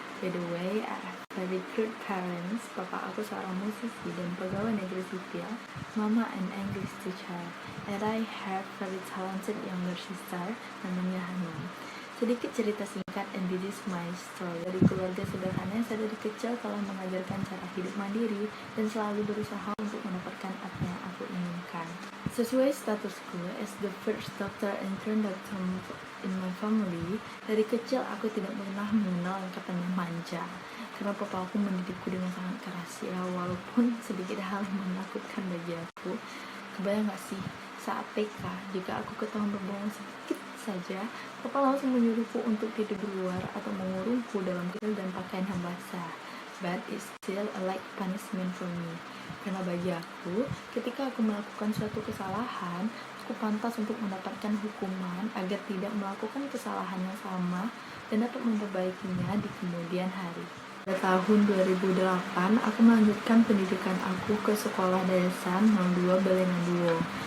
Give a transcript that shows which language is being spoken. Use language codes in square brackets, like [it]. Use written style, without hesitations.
[en] By the way, I have very good parents. [id] Papa aku seorang musisi dan pegawai negeri sipil, [en] Mama an English teacher, and I have very talented younger sister namanya Hanum. [id] Sedikit cerita singkat, [en] and this is my story. [id] Dari keluarga sederhana yang dari kecil telah mengajarkan cara hidup mandiri dan selalu berusaha untuk mendapatkan apa yang aku inginkan. Sesuai statusku [en] as the first doctor and conductor in my family, [id] dari kecil aku tidak pernah mengenal yang katanya manja. Karena papa aku mendidikku dengan sangat keras ya, walaupun sedikit hal yang menakutkan bagi aku. Kebayang gak sih, saat TK, jika aku ketahuan berbohong sedikit saja, papa langsung menyuruhku untuk tidur di luar atau mengurungku dalam kecil dan pakaian yang basah. [en] But it's still a like punishment for me. [id] Karena bagi aku, ketika aku melakukan suatu kesalahan, aku pantas untuk mendapatkan hukuman agar tidak melakukan kesalahan yang sama dan dapat memperbaikinya di kemudian hari. Pada tahun 2008, aku melanjutkan pendidikan aku ke sekolah dasar 02 Balengaduo.